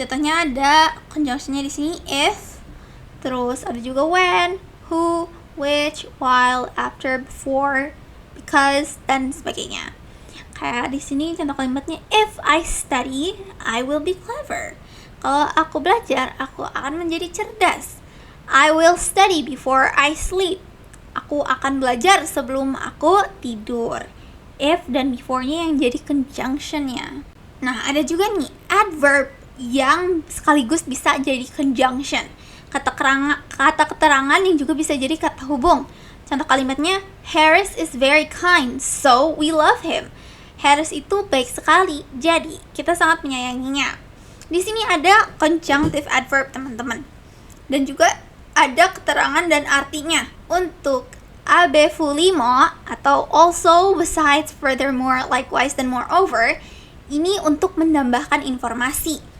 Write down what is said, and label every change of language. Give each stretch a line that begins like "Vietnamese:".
Indonesian: Contohnya ada conjunctionnya di sini if, terus ada juga when, who, which, while, after, before, because, dan sebagainya. Kayak di sini contoh kalimatnya,
English: if I study, I will be clever.
Indonesian: Kalau aku belajar, aku akan menjadi cerdas.
English: I will study before I sleep.
Indonesian: Aku akan belajar sebelum aku tidur. If dan before-nya yang jadi conjunction-nya. Nah, ada juga nih adverb yang sekaligus bisa jadi conjunction. Kata keterangan yang juga bisa jadi kata hubung. Contoh kalimatnya,
English: Harris is very kind, so we love him.
Indonesian: Harris itu baik sekali, jadi kita sangat menyayanginya. Di sini ada conjunctive adverb, teman-teman. Dan juga ada keterangan dan artinya. Untuk abe fulimo atau also, besides, furthermore, likewise, dan moreover, ini untuk menambahkan informasi.